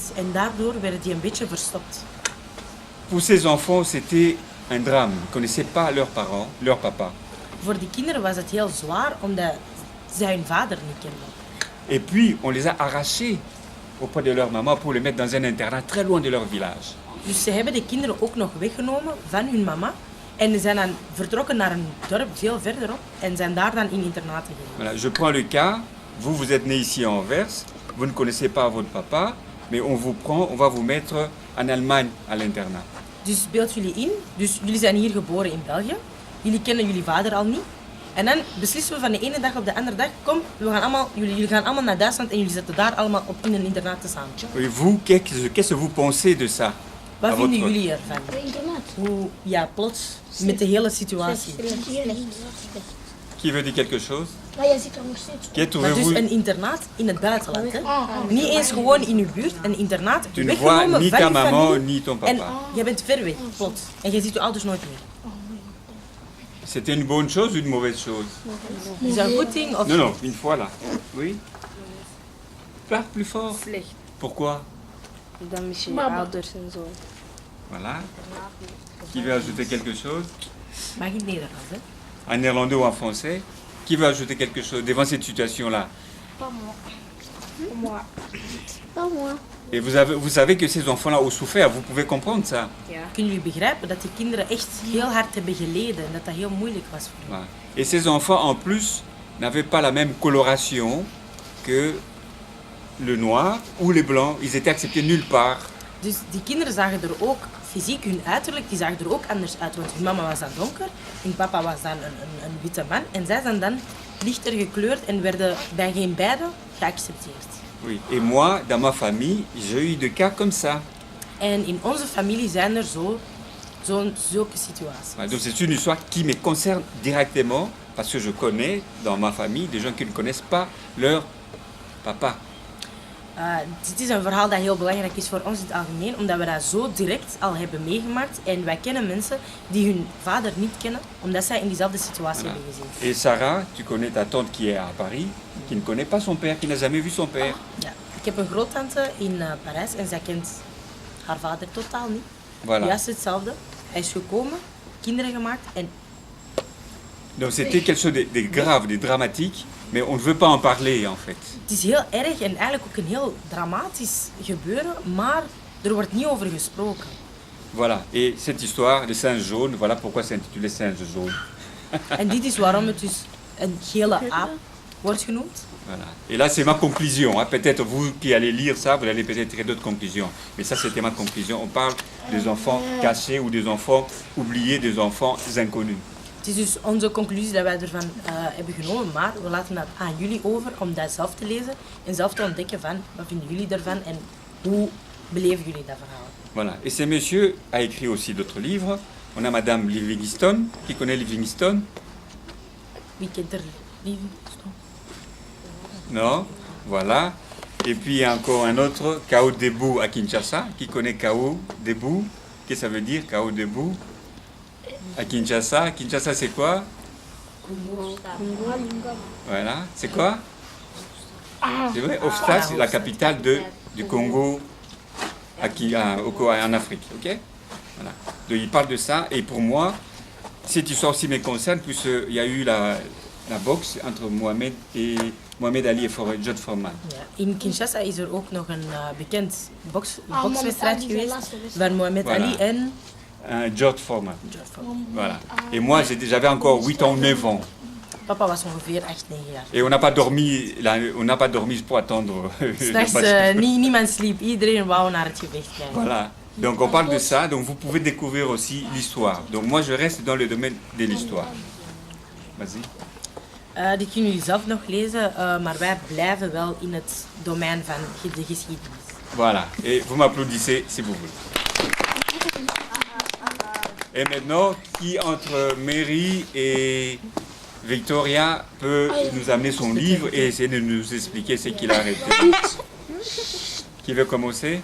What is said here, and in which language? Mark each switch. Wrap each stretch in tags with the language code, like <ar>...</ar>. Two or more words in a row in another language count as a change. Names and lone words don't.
<nl>En daardoor werden die een beetje verstopt.</nl> <fr>Pour ces enfants, c'était un drame. Ils ne connaissaient pas leurs parents, leur papa.</fr> <nl>Voor die kinderen was het heel zwaar omdat zij hun vader niet kenden.</nl> <fr>Et puis, on les a arrachés auprès de leur maman pour les mettre dans un internat très loin de leur village.</fr> <nl>Dus ze hebben de kinderen ook nog weggenomen van hun mama. En ze zijn dan vertrokken naar een dorp veel verderop en zijn daar dan in internaten gegaan.</nl> <fr>Voilà, je prends le cas, vous êtes né ici à Anvers, vous ne connaissez pas votre papa, mais on va vous mettre en Allemagne à l'internat.</fr> <nl>Dus beeld jullie in, dus jullie zijn hier geboren in België. Jullie kennen jullie vader al niet. En dan beslissen we van de ene dag op de andere dag, kom, jullie gaan allemaal naar Duitsland en jullie zitten daar allemaal op in een internaat te samen.</nl> <fr>Et vous, qu'est-ce que vous pensez de ça?</fr> <nl>Wat</nl> <fr>À</fr> <nl>vinden</nl> <fr>votre-</fr> <nl>jullie ervan? Internaat. Hoe, ja, plots, met de hele situatie.</nl> <fr>Qui veut dire quelque chose?</fr> <nl>Maar jij zit er nog steeds.</nl> <fr>Qui</fr> <nl>Maar dus</nl> <fr>trouvez-vous?</fr> <nl>een internaat in het buitenland, hè? Niet eens gewoon in uw buurt, een internaat,</nl> <fr>Tu ne vois</fr> <nl>weggenomen</nl> <fr>ni</fr> <nl>van</nl> <fr>ta</fr> <nl>je</nl> <fr>maman</fr> <nl>familie.</nl> <fr>ni ton</fr> <nl>En</nl> <fr>papa.</fr> <nl>je bent ver weg, plots. En je ziet je ouders nooit meer.</nl> <fr>C'était une bonne chose ou une mauvaise chose?</fr> <nl>Is dat een goed ding? Of</nl> <fr>Non, non, une fois là. Oui? Parle plus fort.</fr> <nl>Slecht.</nl> <fr>Pourquoi?</fr> <nl>Dan mis je Mama. ouders en zo.</nl> <fr>Voilà. Qui veut ajouter quelque chose?</fr> <nl>mag in het Nederlands, hè?</nl> <fr>En néerlandais ou en français? Qui veut ajouter quelque chose devant cette situation-là? Pas moi. Et vous savez que ces enfants-là ont souffert, vous pouvez comprendre ça.</fr> <nl>Kunnen jullie begrijpen dat die kinderen echt heel hard hebben geleden en dat dat heel moeilijk was voor hen?</nl> <fr>Voilà. Et ces enfants, en plus, n'avaient pas la même coloration que le noir ou les blancs. Ils étaient acceptés nulle part.</fr> <nl>Dus die kinderen zagen er ook, fysiek, hun uiterlijk, die zagen er ook anders uit. Want hun mama was dan donker, hun papa was dan een witte man. En zij zijn dan lichter gekleurd en werden bij geen beide geaccepteerd.</nl> <fr>Oui. Et moi, dans ma famille, j'ai eu des cas comme ça.</fr> <nl>En in onze familie zijn er zulke situaties.</nl> <fr>Voilà. Donc c'est une histoire qui me concerne directement parce que je connais dans ma famille des gens qui ne connaissent pas leur papa.</fr> <nl>Dit is een verhaal dat heel belangrijk is voor ons in het algemeen, omdat we dat zo direct al hebben meegemaakt. En wij kennen mensen die hun vader niet kennen, omdat zij in diezelfde situatie</nl> <fr>Voilà.</fr> <nl>hebben gezien.</nl> <fr>Et Sarah, tu connais ta tante qui est à Paris, qui ne connaît pas son père, qui n'a jamais vu son père.</fr> <nl>Ja. Ik heb een groottante in Parijs en zij kent haar vader totaal niet.</nl> <fr>Voilà.</fr> <nl>Juist hetzelfde. Hij is gekomen, kinderen gemaakt en</nl> <fr>Donc c'était quelque chose de grave, de dramatique, mais on ne veut pas en parler en fait.</fr> <nl>het is heel erg en eigenlijk ook een heel dramatisch gebeuren, maar er wordt niet over gesproken.</nl> <fr>Voilà. Et cette histoire, les singes jaunes, voilà pourquoi c'est intitulé Singes jaunes.</fr> <nl>En dit is waarom het dus een gele aap wordt genoemd.</nl> <fr>Voilà. Et là, c'est ma conclusion. Hein. Peut-être vous qui allez lire ça, vous allez peut-être tirer d'autres conclusions. Mais ça, c'était ma conclusion. On parle des enfants cachés ou des enfants oubliés, des enfants inconnus.</fr> <nl>Het is dus onze conclusie dat wij ervan hebben genomen, maar we laten dat aan jullie over om dat zelf te lezen en zelf te ontdekken van wat vinden jullie daarvan en hoe beleven jullie dat verhaal.</nl> <fr>Voilà. Et ce monsieur a écrit aussi d'autres livres. On a Madame Livingstone, qui connaît Livingstone?</fr> <nl>Wie kent er Livingstone?</nl> <fr>Non? Voilà. Et puis il y a encore un autre, Kao Debout à Kinshasa. Qui connaît Kao Debout? Qu'est-ce que ça veut dire, Kao Debout? À Kinshasa. Kinshasa, c'est quoi? Voilà. C'est quoi? C'est vrai, Ofsta, c'est la capitale du Congo en Afrique. Ok? Voilà. Donc il parle de ça. Et pour moi, cette histoire aussi me concerne, puisqu'il y a eu la boxe entre Mohamed Ali et George Foreman.</fr> <nl>Ja. In Kinshasa is er ook nog een bekend bokswedstrijd geweest van Mohamed</nl> <fr>Voilà.</fr> <nl>Ali en George Foreman. Voilà.</nl> <fr>Et moi, j'avais encore 8 ans, 9 ans.</fr> <nl>papa was ongeveer 8-9 jaar.</nl> <fr>Et on n'a pas dormi pour attendre.</fr> <nl>S'nachts niemand sliep, iedereen wou naar het gevecht kijken.</nl> <fr>Voilà. Donc on parle de ça, donc vous pouvez découvrir aussi l'histoire. Donc moi je reste dans le domaine de l'histoire. Vas-y.</fr> <nl>Die kunnen jullie zelf nog lezen, maar wij blijven wel in het domein van de geschiedenis.</nl> <fr>Voilà. Et vous m'applaudissez si vous voulez. Et maintenant, qui entre Mary et Victoria peut nous amener son livre et essayer de nous expliquer ce qu'il a arrêté? Qui veut commencer?</fr>